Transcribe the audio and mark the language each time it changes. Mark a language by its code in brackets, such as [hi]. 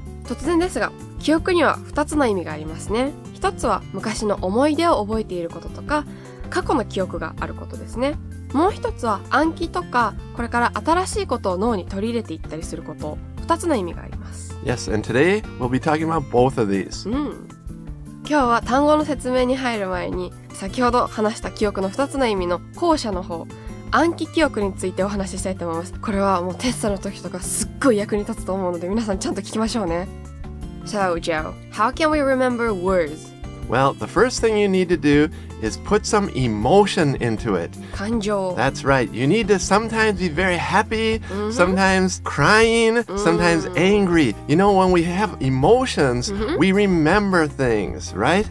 [ja] 突然ですが、記憶には2つの意味がありますね。一つは昔の思い出を覚えていることとか、過去の記憶があることですね。もう一つは暗記とか、これから新しいことを脳に取り入れていったりすること。 2つの意味があります。 [en] Yes, and today we'll be talking about both of these. [ja] 今日は単語の説明に入る前に、先ほど話した記憶の2つの意味の後者の方、暗記記憶についてお話ししたいと思います。これはもうテストの時とかすっごい役に立つと思うので皆さんちゃんと聞きましょうね。 [en] So, Joe, how can we remember words? Well, the first thing you need to do is put some emotion into it. [ja] 感情。 [en] That's right. You need to sometimes be very happy, sometimes crying, sometimes angry. You know, when we have emotions, we remember things, right?